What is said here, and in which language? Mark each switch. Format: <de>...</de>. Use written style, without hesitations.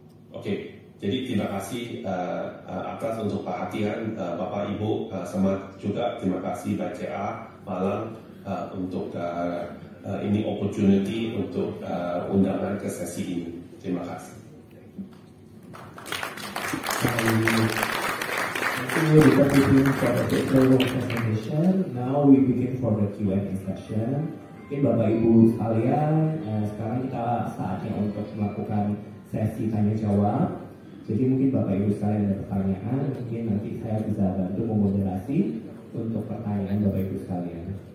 <id>Oke, jadi terima kasih atas untuk perhatian Bapak Ibu, sama juga terima kasih BCA Malang untuk ini opportunity untuk undangan ke sesi ini. Terima kasih.</id> <en>Thank you for the presentation. Now we begin for the Q&A session.</en> <id>Oke, Bapak Ibu sekalian, sekarang kita saatnya untuk melakukan sesi tanya jawab. Jadi mungkin Bapak Ibu sekalian ada pertanyaan, mungkin nanti saya bisa bantu memoderasi untuk pertanyaan Bapak Ibu sekalian.</id>